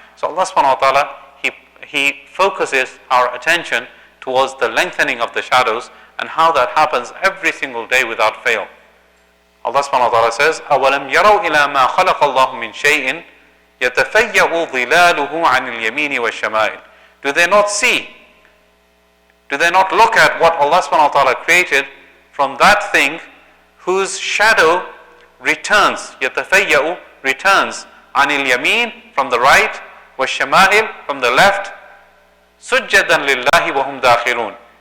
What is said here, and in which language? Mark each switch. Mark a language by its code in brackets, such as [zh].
[en] So Allah subhanahu wa ta'ala, He focuses our attention towards the lengthening of the shadows and how that happens every single day without fail. Allah subhanahu wa ta'ala says, [ar] أَوَلَمْ يَرَوْا إِلَى مَا خَلَقَ اللَّهُ مِنْ شَيْءٍ يَتَفَيَّأُ ظِلَالُهُ عَنِ الْيَمِينِ وَالشَّمَائِلِ. [en] Do they not see? Do they not look at what Allah subhanahu wa ta'ala created from that thing whose shadow returns, يَتَفَيَّأُ, returns, [ar] عَنِ الْيَمِينِ, [en] from the right, وَالشَّمَائِلِ, from the left, [ar] سُجَّدًا لِلَّهِ وَهُمْ دَاخِرُونَ.